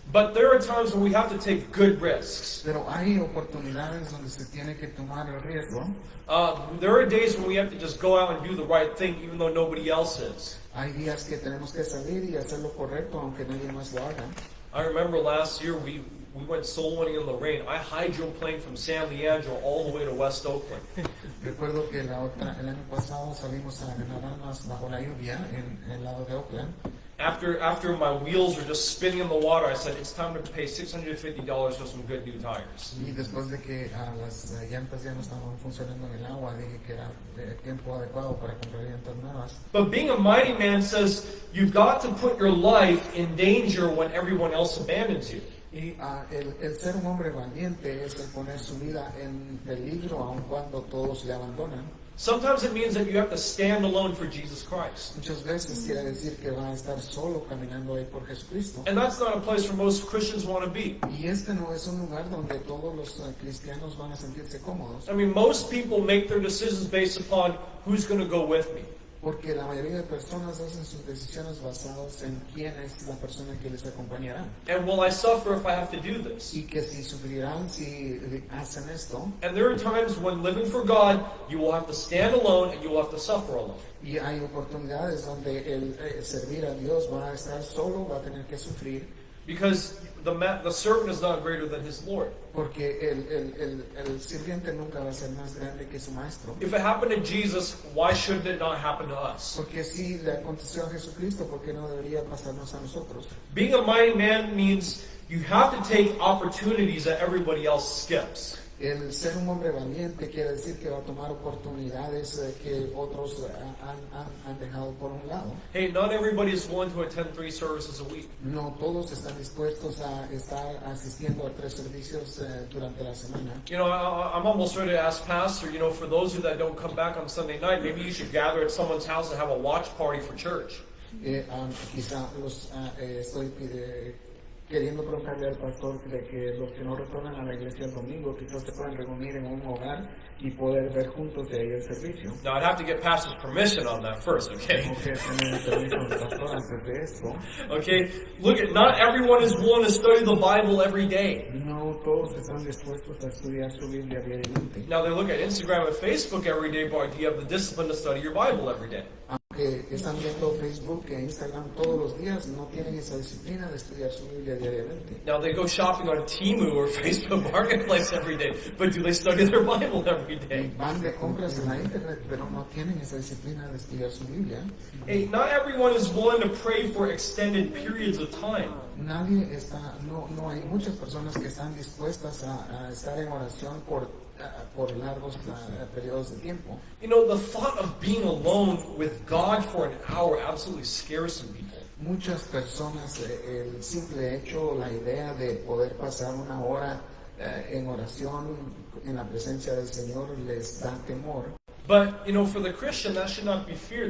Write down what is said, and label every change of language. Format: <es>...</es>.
<en>But there are times when we have to take good risks.</en> <es>Pero hay oportunidades donde se tiene que tomar el riesgo.</es> <en>There are days when we have to just go out and do the right thing even though nobody else is.</en> <es>Hay días que tenemos que salir y hacer lo correcto aunque nadie más lo haga.</es> <en>I remember last year we went soloing in the rain. I hydroplaned from San Leandro all the way to West Oakland.</en> <es>Recuerdo que el año pasado salimos a nadar más bajo la lluvia en el lado de Oakland.</es> <en>After my wheels were just spinning in the water, I said, it's time to pay $650 for some good new tires.</en> <es>Y después de que las llantas ya no estaban funcionando en el agua, dije que era tiempo adecuado para comprar llantas nuevas.</es> <en>But being a mighty man says, you've got to put your life in danger when everyone else abandons you.</en> <es>Y el ser un hombre valiente es el poner su vida en peligro aun cuando todos le abandonan.</es> <en>Sometimes it means that you have to stand alone for Jesus Christ.</en> <es>Muchas veces quiere decir que va a estar solo caminando ahí por Jesucristo.</es> <en>And that's not a place where most Christians want to be.</en> <es>Y este no es un lugar donde todos los cristianos van a sentirse cómodos,</es> <en>I mean, most people make their decisions based upon who's going to go with me.</en> <es>porque la mayoría de personas hacen sus decisiones basadas en quién es la persona que les acompañará.</es> <en>And will I suffer if I have to do this?</en> <es>Y que si sufrirán si hacen esto.</es> <en>And there are times when living for God, you will have to stand alone and you will have to suffer alone.</en> <es>Y hay oportunidades donde el servir a Dios va a estar solo, va a tener que sufrir,</es> <en>Because the servant is not greater than his Lord.</en> <es>porque el sirviente nunca va a ser más grande que su maestro.</es> <en>If it happened to Jesus, why shouldn't it not happen to us?</en> <es>Porque si le aconteció a Jesucristo, ¿por qué no debería pasarnos a nosotros?</es> <en>Being a mighty man means you have to take opportunities that everybody else skips.</en> <es>El ser un hombre valiente quiere decir que va a tomar oportunidades que otros han dejado por un lado.</es> <en>Hey, not everybody is willing to attend 3 services a week.</en> <es>No todos están dispuestos a estar asistiendo a 3 servicios durante la semana.</es> <en>You know, I'm almost ready to ask Pastor, you know, for those of you that don't come back on Sunday night, maybe you should gather at someone's house and have a watch party for church.</en> <es>Quizá estoy queriendo preguntarle al pastor de que los que no retornan a la iglesia el domingo quizás se puedan reunir en un hogar y poder ver juntos de ahí el servicio.</es> <en>Now, I'd have to get Pastor's permission on that first, okay?</en> <es>Tengo que tener el permiso del pastor antes de esto.</es> <en>Okay, look at, not everyone is willing to study the Bible every day.</en> <es>No todos están dispuestos a estudiar su Biblia diariamente.</es> <en>Now, they look at Instagram and Facebook every day, but do you have the discipline to study your Bible every day?</en> <es>Aunque están viendo Facebook e Instagram todos los días, no tienen esa disciplina de estudiar su Biblia diariamente.</es> <en>Now, they go shopping on Temu or Facebook Marketplace every day, but do they study their Bible every</en> <es>Y</es> <en>day?</en> <es>van de compras en la internet, pero no tienen esa disciplina de estudiar su Biblia.</es> <en>Hey, not everyone is willing to pray for extended periods of time.</en> <es>Nadie está, no hay muchas personas que están dispuestas a estar en oración por largos periodos de tiempo.</es> <en>You know, the thought of being alone with God for an hour absolutely scares some people.</en> <es>Muchas personas, el simple hecho, la idea de poder pasar una hora en oración en la presencia del Señor les da temor.</es> <en>But, you know, for the Christian, that should not be fear.</en>